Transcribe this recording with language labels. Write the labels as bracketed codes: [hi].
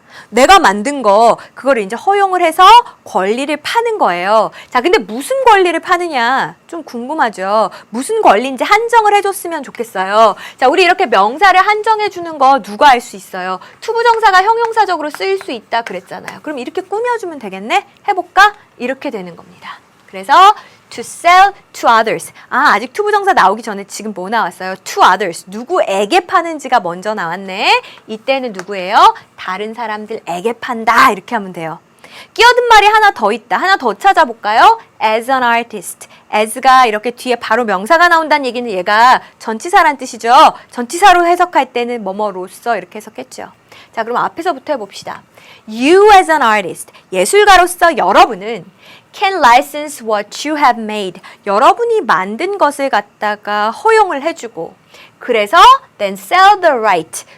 [ko] 내가 만든 거 그거를 이제 허용을 해서 권리를 파는 거예요. 자, 근데 무슨 권리를 파느냐 좀 궁금하죠. 무슨 권리인지 한정을 해줬으면 좋겠어요. 자, 우리 이렇게 명사를 한정해 주는 거 누가 알 수 있어요? 투부정사가 형용사적으로 쓰일 수 있다 그랬잖아요. 그럼 이렇게 꾸며주면 되겠네? 해볼까? 이렇게 되는 겁니다. 그래서 [en] to sell to others. [ko] 아, 아직 투부정사 나오기 전에 지금 뭐 나왔어요? [en] to others. [ko] 누구에게 파는지가 먼저 나왔네. 이때는 누구예요? 다른 사람들에게 판다. 이렇게 하면 돼요. 끼어든 말이 하나 더 있다. 하나 더 찾아볼까요? [en] as an artist. [ko] as가 이렇게 뒤에 바로 명사가 나온다는 얘기는 얘가 전치사란 뜻이죠. 전치사로 해석할 때는 뭐뭐로써 이렇게 해석했죠. 자, 그럼 앞에서부터 해봅시다. [en] You as an artist. [ko] 예술가로서 여러분은 [en] can license what you have made. [ko] 여러분이 만든 것을 갖다가 허용을 해주고 그래서 [en] then sell the right.